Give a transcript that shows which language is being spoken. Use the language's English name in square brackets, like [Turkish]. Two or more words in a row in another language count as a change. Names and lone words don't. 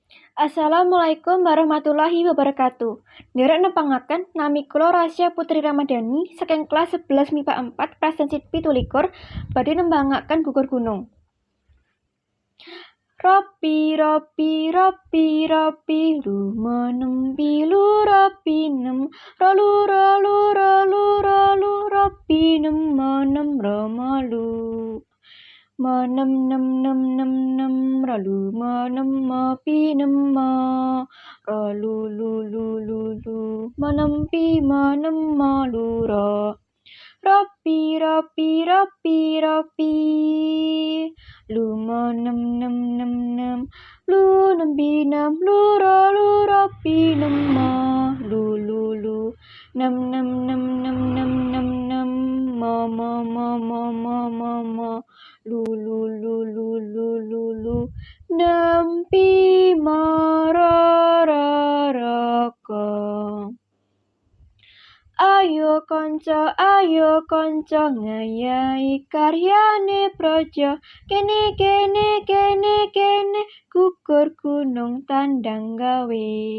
[Arabic] السلام عليكم ورحمة الله وبركاته. [Javanese] Nderek nepangaken nami kula Rasya Putri Ramadhani saking kelas 11 MIPA 4 Prasensit 17 badhe nembangaken gugur gunung. Ropi ropi ropi ropi lumenem pilu ropi nem rolu rolu rolu rolu ropi nem menem romalu. Menem nem nem nem nem rolu menem mopi nem ma rolu lu lu lu lu menem pi menem malu ro. Ropi ropi ropi ropi lu menem nem nem nem lu nem binam lu ropi nem ma lu lu nem nem nem nem nem nem nem ma lu nem pi ma ra ko. Ayo konco ngayahi karyane projo kene gugur gunung tandang gawe.